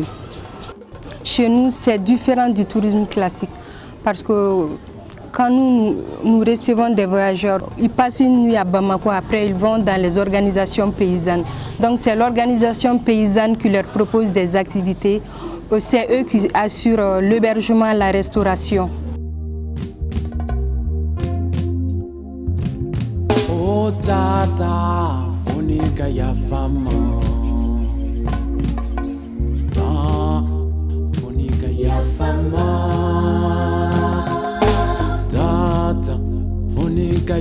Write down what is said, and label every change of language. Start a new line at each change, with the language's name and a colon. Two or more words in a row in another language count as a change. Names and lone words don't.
French: Chez nous, c'est différent du tourisme classique parce que quand nous recevons des voyageurs, ils passent une nuit à Bamako, après ils vont dans les organisations paysannes. Donc c'est l'organisation paysanne qui leur propose des activités. C'est eux qui assurent l'hébergement, la restauration.
Bambara: Oh tata, fonika ya fama. Fonika ya fama.